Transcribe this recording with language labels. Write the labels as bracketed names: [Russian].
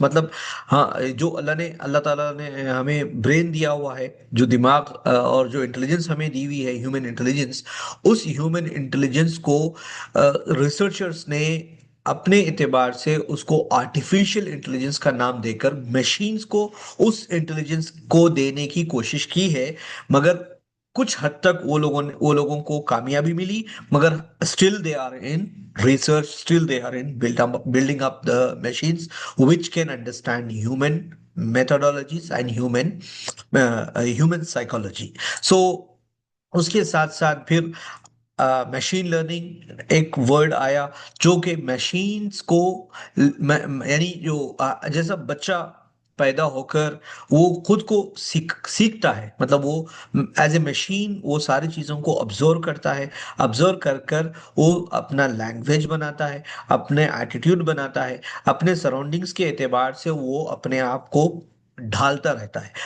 [Urdu] مطلب ہاں جو اللہ تعالیٰ نے ہمیں برین دیا ہوا ہے, جو دماغ اور جو انٹیلیجنس ہمیں دی ہوئی ہے ہیومن انٹیلیجنس, اس ہیومن انٹیلیجنس کو ریسرچرز نے اپنے اعتبار سے اس کو آرٹیفیشل انٹیلیجنس کا نام دے کر مشینز کو اس انٹیلیجنس کو دینے کی کوشش کی ہے. مگر کچھ حد تک وہ لوگوں کو کامیابی ملی, مگر [English] still they are in research, still they are in building up the machines which can understand human methodologies and human psychology. [Urdu] So اس کے ساتھ ساتھ پھر مشین لرننگ ایک ورڈ آیا جو کہ مشینز کو یعنی جو جیسا بچہ پیدا ہو کر وہ خود کو سیکھتا ہے, مطلب وہ ایز اے مشین وہ ساری چیزوں کو آبزرو کرتا ہے, آبزرو کر وہ اپنا لینگویج بناتا ہے, اپنے ایٹیٹیوڈ بناتا ہے, اپنے سراؤنڈنگز کے اعتبار سے وہ اپنے آپ کو ڈھالتا رہتا ہے.